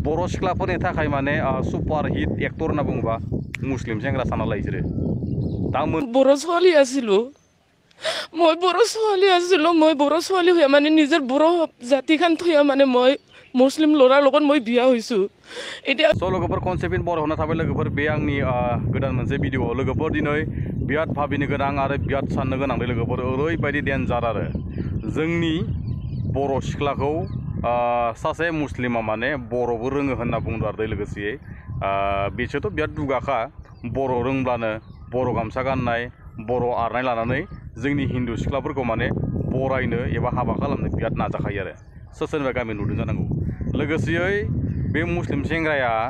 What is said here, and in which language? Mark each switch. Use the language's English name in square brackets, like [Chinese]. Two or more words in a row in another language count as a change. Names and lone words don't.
[Bodo] बर' सिख्लाफोरनि थाखाय माने सुपार हिट एक्टर होनना बुङोबा मुस्लिम सेंग्रा साना लायसोरो दा [Assamese] बर' ছোৱালী আছিলো মই बर' ছোৱালী আছিলো মই बर' ছোৱালী হৈ মানে নিজৰ बर' জাতিখান থৈ মানে মই মুছলিম ল'ৰাৰ লগত মই বিয়া হৈছো এতিয়া [Bodo] स' लोगोफोर [English] concept in Boro' [Bodo] होना थाबाय लोगोफोर बे आंनि गोदान मोनसे भिडिअ लोगोफोर दिनै बिराद भाबिनो गोनां आरो बिराद साननो गोनां लोगोफोर ओरैबायदि डेन्जार आरो जोंनि बर' सिख्लाखौ सासे मुस्लिमा माने बर'बो रोङो होनना बुंदों आरो लोगोसे बिसोरथ' बिराद दुगाखा बर' रोंब्लानो बर' गामसा गाननाय बर' आर'नाइ लानानै जोंनि हिन्दु सिख्लाफोरखौ माने बरायनो एबा हाबा खालामनो बिराद नाजाखायो आरो सोरबा गामि नुदों जानांगौ लोगोसेयै बे मुस्लिम सेंग्राया